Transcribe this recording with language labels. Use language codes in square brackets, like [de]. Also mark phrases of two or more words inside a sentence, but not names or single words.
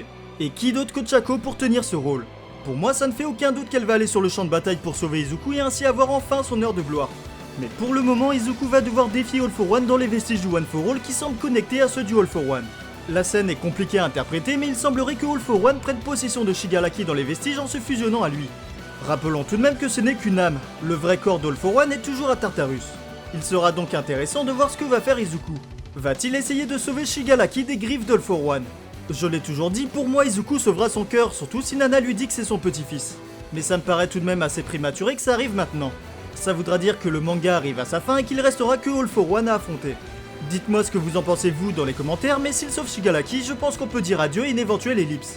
[fr] Et qui d'autre qu'Ochako pour tenir ce rôle? Pour moi, ça ne fait aucun doute qu'elle va aller sur le champ de bataille pour sauver Izuku et ainsi avoir enfin son heure de gloire. Mais pour le moment, Izuku va devoir défier All for One dans les vestiges du One for All qui semblent connectés à ceux du All for One. La scène est compliquée à interpréter, mais il semblerait que All for One prenne possession de Shigaraki dans les vestiges en se fusionnant à lui. Rappelons tout de même que ce n'est qu'une âme, le vrai corps d'All for One est toujours à Tartarus. Il sera donc intéressant de voir ce que va faire Izuku. Va-t-il essayer de sauver Shigaraki des griffes d'All for One? Je l'ai toujours dit, pour moi Izuku sauvera son cœur, surtout si Nana lui dit que c'est son petit-fils. Mais ça me paraît tout de même assez prématuré que ça arrive maintenant. Ça voudra dire que le manga arrive à sa fin et qu'il restera que All for One à affronter. Dites-moi ce que vous en pensez vous dans les commentaires, mais s'il sauve Shigaraki, je pense qu'on peut dire adieu à une éventuelle ellipse.